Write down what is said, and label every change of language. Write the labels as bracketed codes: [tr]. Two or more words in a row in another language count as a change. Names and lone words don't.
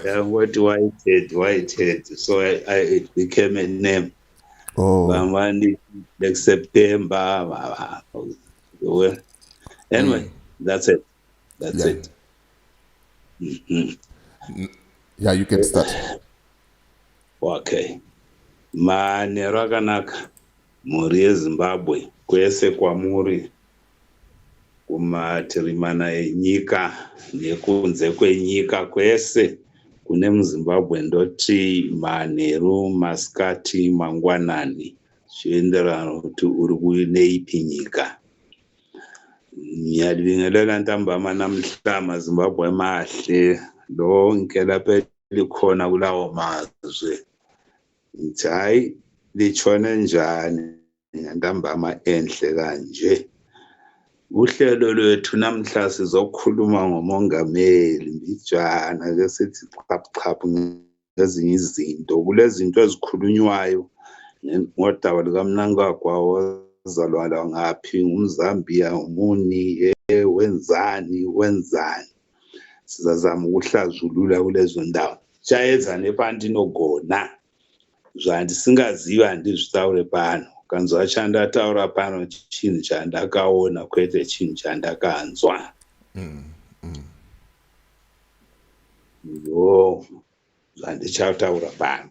[en] And what Whitehead. So it became a name. Oh. Like September. Anyway, that's it. That's it. Mm-hmm. Yeah, you can start. Okay. [sn] Mane rakanaka muri yeZimbabwe kwese kwamuri kumatirimana enyika nekunze kwenyika kwese kune muZimbabwe ndoti manheru, masikati, mangwanani zvienderana kuti uri kuneipi nyika. [nd] Nyadvingelela ntambama namhla maZimbabwe mahle lonke lapha likhona kulawo mazwe. Hayi litshone njani ngantambama enhle kanje. Uhlelo lwethu namhla sizokhuluma ngomongameli mbijana ke sithi chapchaphu ngezinye izinto. Kulezinto ezikhulunywayo ngodaba likaMnangagwa wazalwa ngaphi, umZambia, umuni, wenzani. Sizazama ukuhlazulula kulezo ndawo. [sn] Chayedza nepantinogona. Zvandisingaziva handizvitaure pano. Kanzwa chandataura pano chinhu chandakaona kwete chinhu chandakanzwa. Ndo zvandichataura pano.